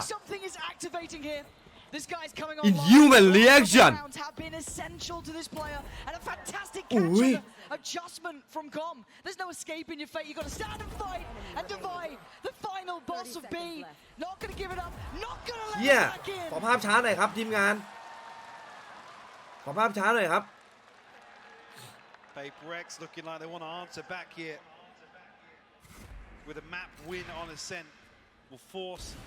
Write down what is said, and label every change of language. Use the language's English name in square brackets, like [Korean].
[English] Something is activating here. This guy's coming on. Inhuman reaction. Rounds have been essential to this player, and a fantastic catch and adjustment from Com. There's no escaping your fate. You got to stand and fight and divide the final boss of B. Not gonna give it up. Not gonna let it back in. [Thai] ขอภาพช้าหน่อยครับทีมงานขอภาพช้าหน่อยครับ [English] PRX looking like they want to answer back here with a map win on ascent will force.